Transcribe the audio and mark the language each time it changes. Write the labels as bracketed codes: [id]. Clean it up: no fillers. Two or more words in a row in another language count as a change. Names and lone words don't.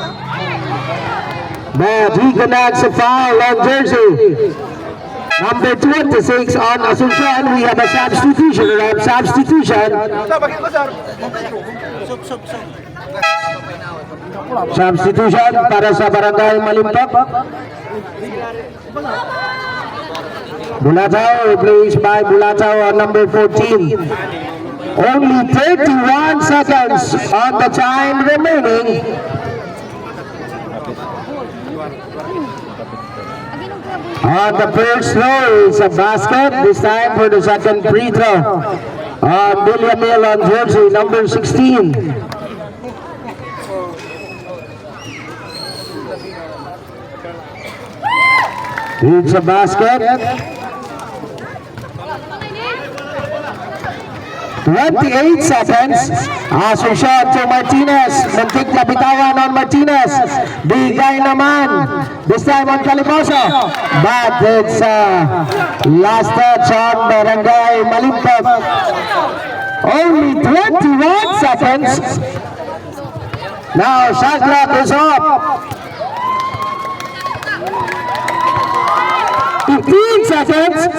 [en] But he connects a foul on Jersey. Number 26 on Asuncion, we have a substitution. [tl] Substitution para sa Barangay Malimpok. [en] Bulataw replaced by Bulataw on number 14. Only 31 seconds on the time remaining. On the first row is a basket, this time for the second free throw. Villamil on jersey number 16. It's a basket. 28 seconds. Asuncion to Martinez. [tl] Muntik na bitawan on Martinez. Bigay naman. [en] This time on Caliposo. But it's last touch on Barangay Malimpok. Only 21 seconds. Now shot clock is up. 15 seconds.